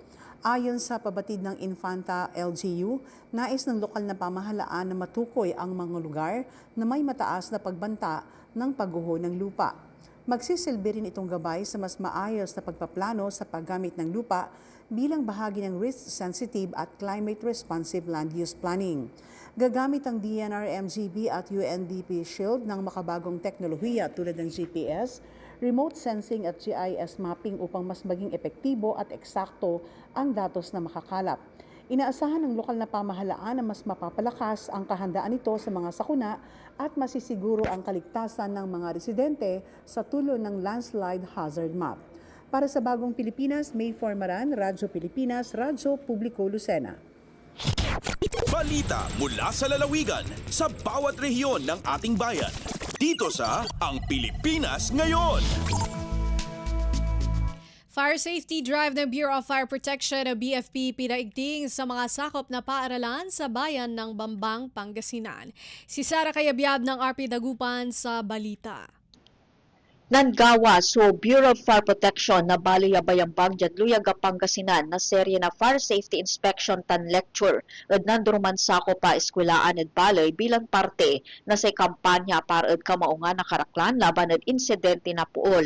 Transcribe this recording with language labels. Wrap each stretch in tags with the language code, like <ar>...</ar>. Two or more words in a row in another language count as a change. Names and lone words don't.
<tl>Ayon sa pabatid ng Infanta LGU, nais ng lokal na pamahalaan na matukoy ang mga lugar na may mataas na pagbanta ng pagguho ng lupa. Magsisilbi rin itong gabay sa mas maayos na pagpaplano sa paggamit ng lupa bilang bahagi ng risk-sensitive at</tl> <en>climate-responsive land use planning.</en> <tl>Gagamit ang DNR-MGB at UNDP SHIELD ng makabagong teknolohiya tulad ng GPS,</tl> <en>remote sensing</en> <tl>at GIS mapping upang mas maging epektibo at eksakto ang datos na makakalap. Inaasahan ng lokal na pamahalaan na mas mapapalakas ang kahandaan nito sa mga sakuna at masisiguro ang kaligtasan ng mga residente sa tulong ng</tl> <en>landslide hazard map.</en> <tl>Para sa Bagong Pilipinas, May Formaran, Radyo Pilipinas, Radyo Publiko Lucena. Balita mula sa lalawigan sa bawat rehiyon ng ating bayan. Dito sa Ang Pilipinas Ngayon. Fire Safety Drive ng Bureau of Fire Protection o BFP pinaigting sa mga sakop na paaralan sa bayan ng Bambang, Pangasinan. Si Sara Kayabyab ng RP Dagupan sa balita.</tl> <pag>Nangawa so Bureau of Fire Protection na Baliyabayambang Jadluyag Pangasinan na serye na Fire Safety Inspection tan lecture at nanduruman sako pa eskwelaan at balay bilang parte na sa kampanya para at kamaunga na karaklan laban at insidente na puol.</pag>